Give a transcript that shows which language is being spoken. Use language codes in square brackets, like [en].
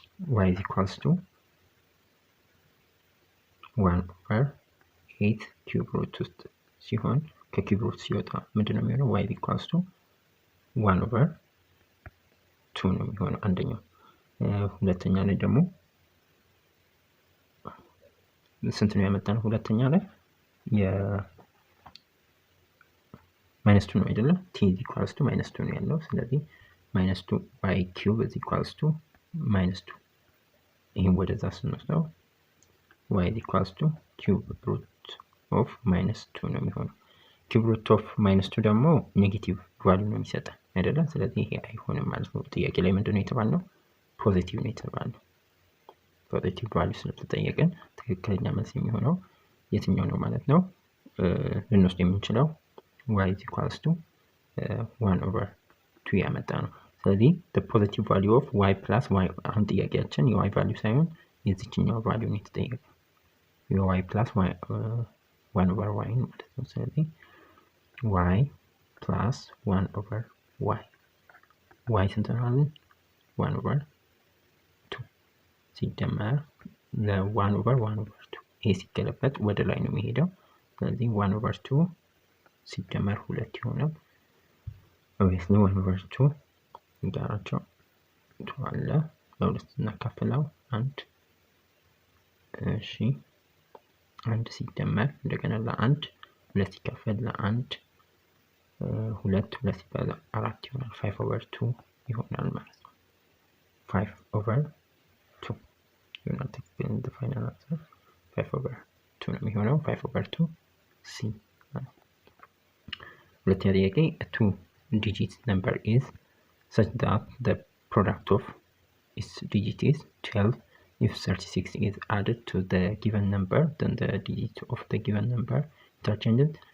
[en] y is equals to 1 over 8 cube root [am] ውስጥ ሲሆን ከኪዩብ ሩት ሲወጣ ምንድነው የሚሆነው? [en] y is equals to 1 over 2 [am] ነው የሚሆነው አንደኛው። ሁለተኛ ላይ ደግሞ ስንት ነው ያመጣነው? ሁለተኛ ላይ ማይነስ 2 ነው አይደለ? [en] t is equals to minus 2 [am] ነው ያለው። ስለዚህ [en] minus 2 by cube is equals to minus 2 [am] ይሄን ወደዛ ስንወስደው [en] y is equals to cube root of minus 2 [am] ነው የሚሆነው። [en] cube root of minus 2 [am] ደግሞ ኔጌቲቭ ቫልዩ ነው የሚሰጠን አይደለ? ስለዚህ ይሄ አይሆንም ማለት ነው። ጥያቄ ላይ ምንድነው የተባልነው? ፖዚቲቭ ነው የተባልነው። ፖዚቲቭ ቫልዩ ስለተጠየቀን ትክክለኛ መልስ የሚሆነው የትኛው ነው ማለት ነው? ልንወስድ የምንችለው [en] y is equals to 1 over 2 [am] ያመጣ ነው። ስለዚህ [en] the positive value of y plus y [am] አሁን ጥያቄያችን የy ቫልዩ ሳይሆን የዚህኛው ቫልዩ ነው የተጠየቀው። [en] y plus y 1 over y [am] ማለት ነው። ስለዚህ [en] y plus 1 over y [am] ስንት ነው አለን? 1 over 2 ሲደመር ለ1 over 1 over 2 ይሄ ሲገለበጥ ወደ ላይ ነው የሚሄደው። ስለዚህ 1 over 2 ሲደመር 2 ይሆናል። obviously 1 over 2 ጋራቸው አለ ለሁለት እናካፍለው 1 እሺ 1 ሲደመር እንደገና ለ1 2 ሲካፈል ለ1 2 ሲባዛ 4 ይሆናል 5 over 2 ይሆናል ማለት ነው። 5 over 2 ይሆናል። [en] the final answer 5 over [am] 2 ነው የሚሆነው 5/2 c። ሁለተኛ ጥያቄ [en] a 2-digit number is such that the product of its digit is 12. If 36 is added to the given number, then the digit of the given number interchanged.